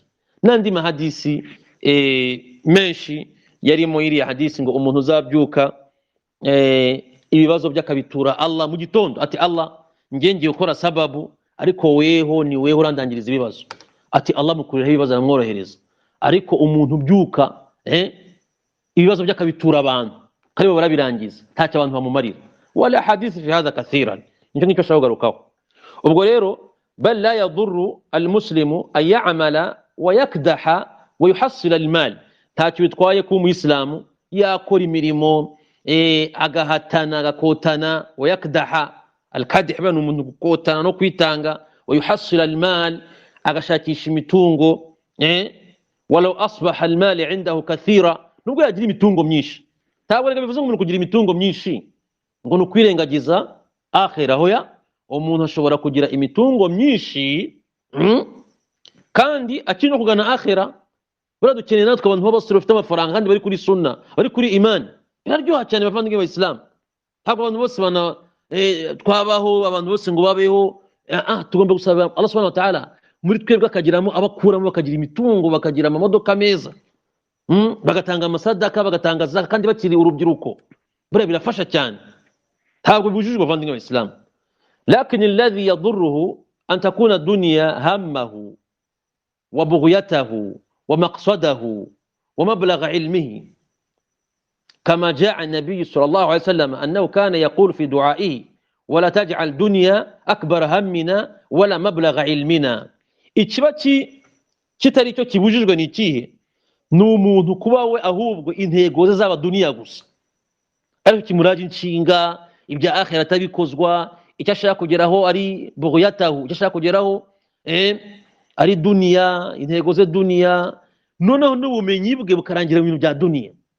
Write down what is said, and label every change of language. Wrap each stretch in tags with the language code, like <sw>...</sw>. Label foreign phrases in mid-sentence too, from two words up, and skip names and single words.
<rw>N'andi mahadisi menshi yarimo iriya hadisi ngo umuntu uzabyuka ibibazo by'akabitura Allah mu gitondo, ati Allah ngiye gukora sababu, ariko weho ni weho urandangiriza ibibazo. Ati Allah mukuriraho ibibazo aramworohereza. Ariko umuntu ubyuka ibibazo by'akabitura abantu karibo barabirangiza, ntacyo abantu bamumarira.</rw> <ar>والأحاديث في هذا كثيرة,</ar> <rw>nicyo ashaka kugarukaho. Ubwo rero</rw> <ar>بل لا يضر المسلم أن يعمل ويكدح ويحصل المال,</ar> <rw>ntacyo bitwaye ko umuyisilamu yakora imirimo agahatana agakotana,</rw> <ar>ويكدح الكدح</ar> <rw>bano umuntu gukotana no kwitanga,</rw> <ar>ويحصل المال</ar> <rw>agashakisha imitungo</rw> <ar>ولو أصبح المال عنده كثيرا,</ar> <rw>nubwo yagira imitungo myinshi. Ntabwo rega bivuze ngo umuntu kugira imitungo myinshi ngo nukwirengagiza akhira. Hoya, umuntu ashobora kugira imitungo myinshi kandi akiri no kugana akhira. Baradukeneye natwe abantu b'abasore bafite amafaranga kandi bari kuri sunna, bari kuri imani. Biraryoha cyane bavandimwe b'Abayisilamu. Ntabwo abantu bose twabaho abantu bose ngo babeho. Tugomba gusaba Allah</rw> <ar>سبحانه وتعالى</ar> <rw>muri twebwe akagiramo abakuramo, bakagira imitungo, bakagira amamodoka meza, bagatanga amasadaka, bagatanga zaka kandi bakiri urubyiruko. Buriya birafasha cyane, ntabwo bibujijwe bavandimwe b'Abayisilamu.</rw> <ar>لكن الذي يضره أن تكون الدنيا همه وبغيته ومقصده ومبلغ علمه, كما جاء النبي صلى الله عليه وسلم أنه كان يقول في دعائه ولا تجعل دنيا أكبر همنا ولا مبلغ علمنا.</ar> <rw>ikiba kitari cyo kibujijwe ni ikihe? Ni umuntu kuba we ahubwo intego ze zaba duniya gusa, ariko kimuraje inshinga ibya akhira atabikozwa, icyo ashaka kugeraho ari bughyatahu, icyo ashaka kugeraho ari duniya, intego ze duniya, noneho n'ubumenyi bwe bukarangira mu bintu bya duniya.</rw>